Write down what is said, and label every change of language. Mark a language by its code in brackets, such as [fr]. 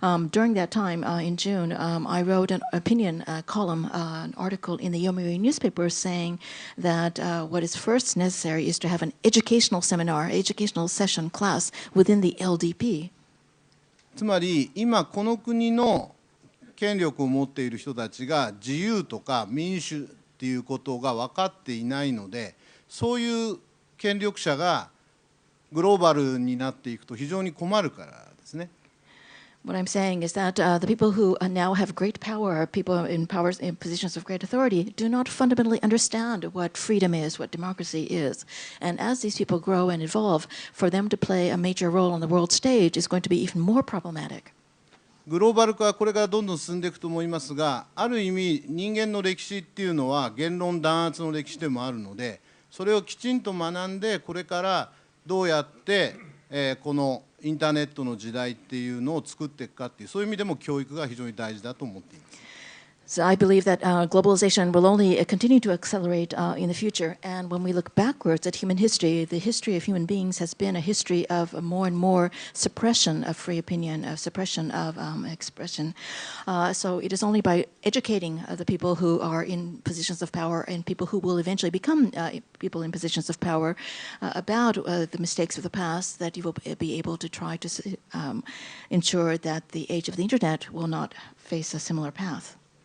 [en] During that time, in June, I wrote an opinion column, an article in the Yomiuri newspaper saying that what is first necessary is to have an educational seminar, educational session class within the LDP. [ja] つまり今この国の権力を持っている人たちが自由とか民主っていうことが分かっていないので、そういう権力者がグローバルになっていくと非常に困るからですね。 [en] What I'm saying is that the people who now have great power, people in positions of great authority, do not fundamentally understand what freedom is, what democracy is. And as these people grow and evolve, for them to play a major role on the world stage is going to be even more problematic. [ja] グローバル化はこれからどんどん進んでいくと思いますが、ある意味人間の歴史っていうのは言論弾圧の歴史でもあるので、それをきちんと学んで、これからどうやって、このインターネットの時代っていうのを作っていくかっていう、そういう意味でも教育が非常に大事だと思っています。 [en] So I believe that globalization will only continue to accelerate in the future. And when we look backwards at human history, the history of human beings has been a history of more and more suppression of free opinion, of suppression of expression. So it is only by educating the people who are in positions of power and people who will eventually become people in positions of power about the mistakes of the past that you will be able to try to ensure that the age of the internet will not face a similar path.